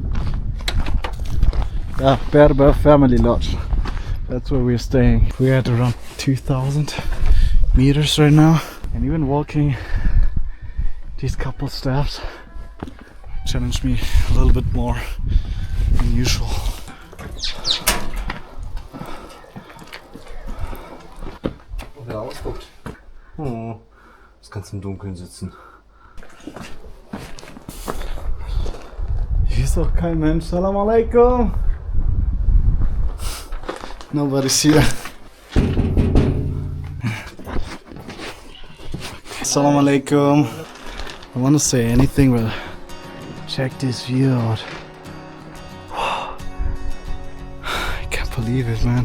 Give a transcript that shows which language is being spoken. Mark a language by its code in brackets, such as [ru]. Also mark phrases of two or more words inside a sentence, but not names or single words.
[en] Yeah, Berber Family Lodge. That's where we're staying. We're at around 2,000 meters right now. And even walking these couple steps challenged me a little bit more than usual. [de] Wer ausguckt. Oh, das kannst du im Dunkeln sitzen. Hier ist doch kein Mensch. [ar] سلام عليكم. [en] Nobody's here. [ar] سلام عليكم. [en] I want to say anything, but check this view out. I can't believe it, man.